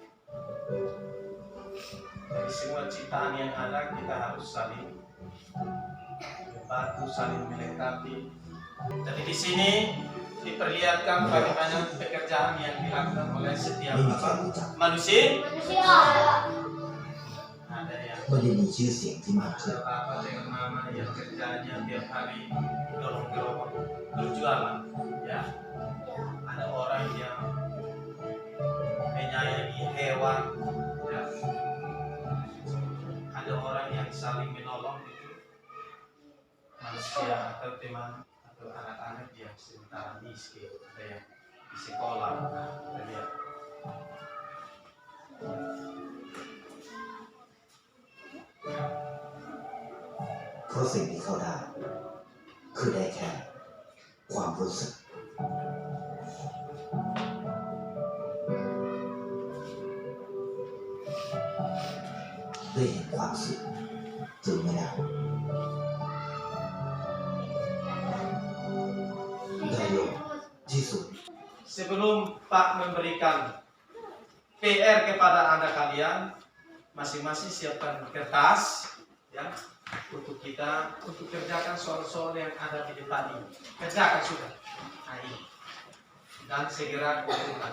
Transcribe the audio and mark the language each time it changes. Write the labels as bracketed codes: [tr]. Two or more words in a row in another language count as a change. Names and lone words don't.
[id] Dari semua ciptaan yang ada kita harus saling membantu, saling melengkapi. Jadi di sini diperlihatkan bagaimana pekerjaan yang dilakukan oleh setiap manusia. Ada yang [th] ไม่ได้มีชื่อเสียงที่มาก [id] ada apa dengan mama yang kerjanya tiap hari dorong gerobak berjualan, ya. Ada orang yang menyayangi hewan, ya. Ada orang yang saling menolong itu manusia atau teman atau anak-anak yang sementara miskin, ada yang di sekolah. Nah, kita lihat. [th] เพราะสิ่งที่เขาได้คือได้แค่ความรู้สึกได้เห็นความสุขจึงไม่ได้ได้ยกที่สุด [id] Sebelum Pak memberikan PR kepada Anda kalian, masing-masing siapkan kertas ya untuk kita untuk kerjakan soal-soal yang ada di depan ini. Kerjakan sudah. Nah, ini. Dan segera kumpulkan.